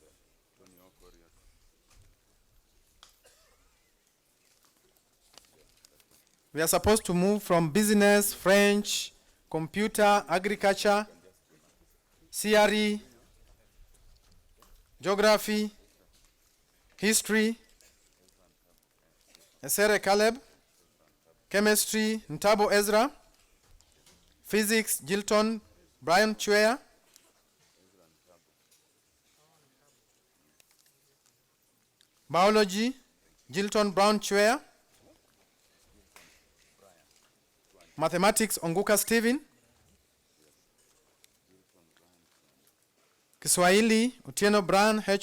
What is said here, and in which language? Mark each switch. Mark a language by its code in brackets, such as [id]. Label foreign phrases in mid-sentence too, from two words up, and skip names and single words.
[en] We are supposed to move from business, French, computer, agriculture, CRE, geography, history, Esere Caleb, chemistry, Ntabo Ezra, physics, Gilton Brian Chwea, biology, Gilton Brown Chwea, mathematics, Onguka Steven, Kiswahili, Otieno Brian H.